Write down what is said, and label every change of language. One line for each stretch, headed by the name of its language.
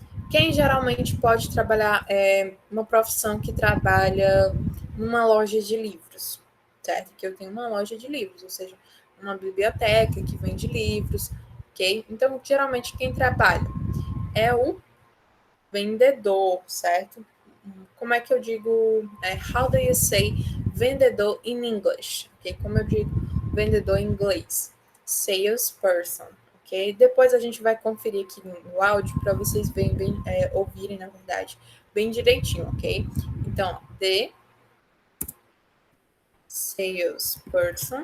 Portuguese: Quem geralmente pode trabalhar uma profissão que trabalha numa loja de livros, certo? Que eu tenho uma loja de livros, ou seja, uma biblioteca que vende livros, ok? Então, geralmente quem trabalha é o vendedor, certo? Como é que eu digo?
English: How do you say vendedor in English?
Portuguese: Ok? Como eu digo vendedor em inglês? Salesperson, ok? Depois a gente vai conferir aqui no áudio para vocês ouvirem, na verdade, bem direitinho, ok? Então, the salesperson.